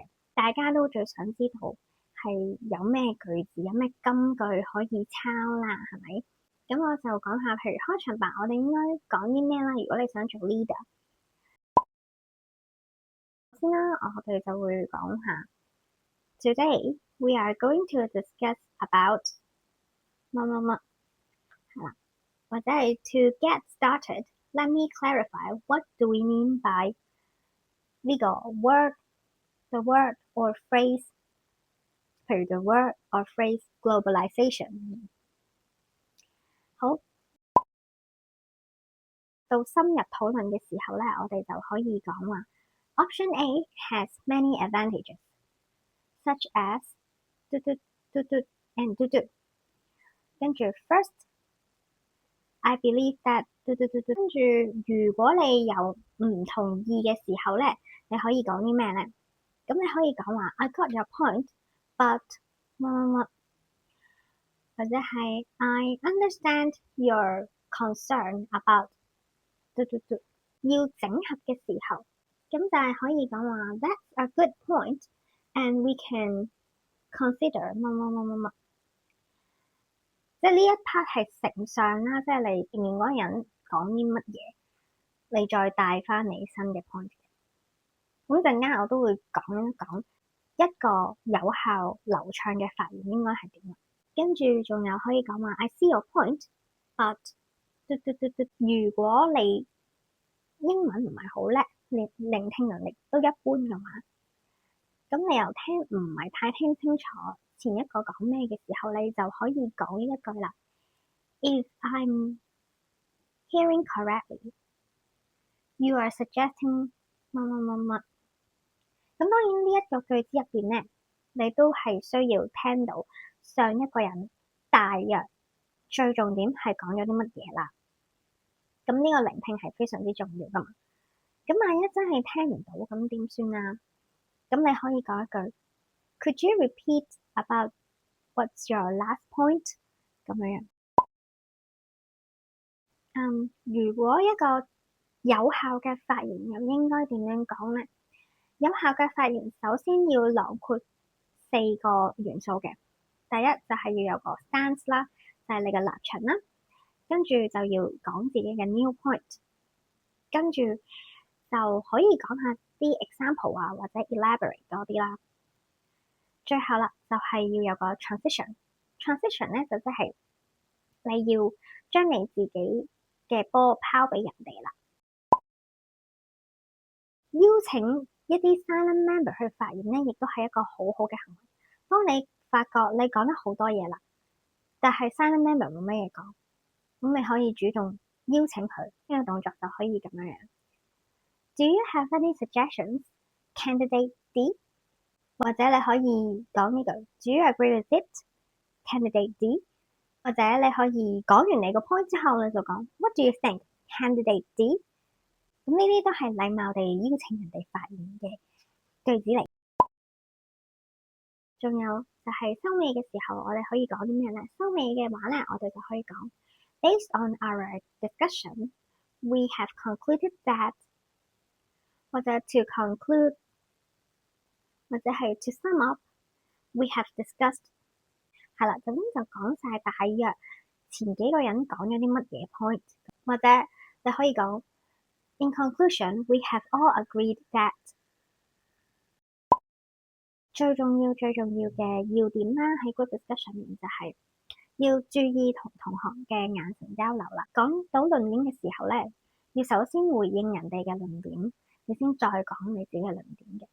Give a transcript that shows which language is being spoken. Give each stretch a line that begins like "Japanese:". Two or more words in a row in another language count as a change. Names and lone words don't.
Cantonese: 大家都最想知道係有咩句子，有咩金句可以抄啦，係咪？咁我就講下，譬如開場白，我哋應該講啲咩啦？如果你想做 leader，先啦，我哋就會講下
English: Today we are going to discuss about
Cantonese: 乜乜乜，係啦，或者係
English: To get started, let me clarify what do we mean by 呢個 the word or phrase，譬如 the word or phrase globalization。
Cantonese: 好，到深入討論嘅時候咧，我哋就可以講話
English: Option A has many advantages, such as
Cantonese: 嘟嘟嘟嘟 and 嘟嘟。
English: 跟住 first, I believe that 嘟嘟嘟嘟。
Cantonese: 跟住如果你有唔同意嘅時候咧，你可以講啲咩咧？咁你可以講話
English: I got your point, but
Cantonese: 乜乜乜，或者係
English: I understand your concern about 嘟嘟嘟。
Cantonese: 要整合嘅時候，咁就係可以講話
English: That's a good point, and we can consider
Cantonese: 乜乜乜乜乜。即係呢一 part 係承上啦，即係你前面嗰個人講啲乜嘢，你再帶翻你新嘅 point。咁陣間我都會講一講一個有效流暢嘅發言應該係點。跟住仲有可以講話
English: I see your point, but 嘟嘟嘟嘟。
Cantonese: 如果你英文唔係好叻，你聆聽能力都一般嘅話，咁你又聽唔係太聽清楚前一個講咩嘅時候，你就可以講一句啦。
English: If I'm hearing correctly, you are suggesting
Cantonese: 乜乜乜乜。咁當然呢一個句子入邊咧，你都係需要聽到上一個人大約最重點係講咗啲乜嘢啦。咁呢個聆聽係非常之重要噶嘛。咁萬一真係聽唔到，咁點算啊？咁你可以講一句
English: ，Could you repeat about what's your last point？
Cantonese: 咁樣。如果一個有效嘅發言又應該點樣講呢？有效嘅發言首先要囊括4個元素嘅。第一就係要有個 stance 啦，就係你嘅立場啦。跟住就要講自己嘅
English: new point，
Cantonese: 跟住就可以講下啲 example 啊，或者 elaborate 多啲啦。最後啦，就係要有個 transition 咧，就即係你要將你自己嘅波拋俾人哋啦。邀請一啲
English: silent member
Cantonese: 去發言咧，亦都係一個好好嘅行為。當你發覺你講得好多嘢啦，但係
English: silent member
Cantonese: 冇乜嘢講，咁你可以主動邀請佢，呢個動作就可以咁樣樣。
English: Do you have any suggestions, Candidate D？
Cantonese: 或者你可以講呢句
English: Do you agree with it, Candidate D？
Cantonese: 或者你可以講完你個 point 之後，你就講
English: What do you think, Candidate D？
Cantonese: 咁呢啲都係禮貌地邀請人哋發言嘅句子嚟。仲有就係收尾嘅時候，我哋可以講啲咩咧？收尾嘅話咧，我哋就可以講
English: Based on our discussion, we have concluded that，或者 to conclude，或者係 to sum up， we have discussed。
Cantonese: 係啦，咁就講晒大約前幾個人講咗啲乜嘢 point， 或者你可以講
English: In conclusion, we have all agreed that。
Cantonese: 最重要嘅要點啦，喺
English: group discussion
Cantonese: 入面就係要注意同同學嘅眼神交流啦。講到論點嘅時候咧，要首先回應人哋嘅論點，你先再講你自己嘅論點嘅。